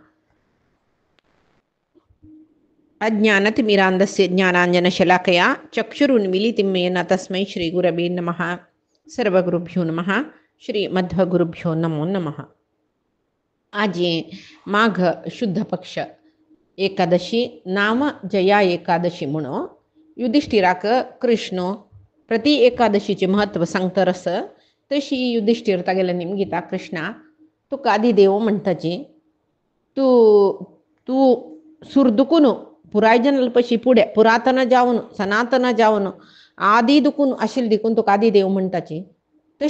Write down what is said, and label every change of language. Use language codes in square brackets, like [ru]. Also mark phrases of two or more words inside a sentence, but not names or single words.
[sa] अज्ञानतिमिरान्धस्य ज्ञानाञ्जनशलाकया चक्षुरुन्मीलितं येन तस्मै श्रीगुरवे नमः। सर्वगुरुभ्यो नमः। श्रीमध्वगुरुभ्यो नमो नमः। [kok] आज माघ शुद्ध पक्ष एकादशी नाम जया एकादशी म्हणून युधिष्ठिराक कृष्ण प्रति एकादशीचे महत्व सांगतरस तशी युधिष्ठिर तागेला निमगीता कृष्णा तुका आदिदेव म्हणटाची तू तू सुरदुकून पुरायजनल्पशी पुढे पुरातन जावन सनातन जावन आदी दुकून आशिल देखून तुका आदिदेव म्हणटाची तशें